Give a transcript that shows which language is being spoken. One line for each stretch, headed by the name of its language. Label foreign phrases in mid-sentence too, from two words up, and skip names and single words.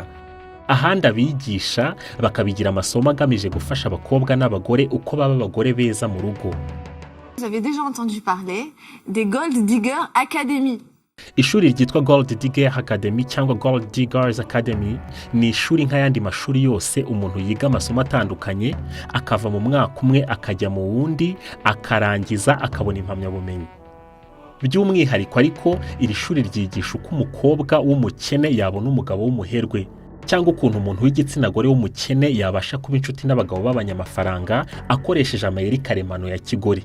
Kinyarwanda: Ahandi abigisha bakabigira amasomo agamije gufasha abakobwa n'abagore uko baba abagore beza mu rugo.
French: J'avais déjà entendu parler des Gold Digger Academy.
Kinyarwanda: Ishuri ryitwa Gold Digger Academy cyangwa Gold Diggers Academy ni ishuri nk'ayandi mashuri yose umuntu yiga amasomo atandukanye, akava mu mwaka umwe akajya mu wundi, akarangiza akabona impamyabumenyi. By'umwihariko ariko iri shuri ryigisha uko umukobwa w'umukene yabona umugabo w'umuherwe, cyangwa ukuntu umuntu w'igitsina gore w'umukene yabasha kuba inshuti n'abagabo b'abanyamafaranga akoresheje amayeri karemano ya kigore.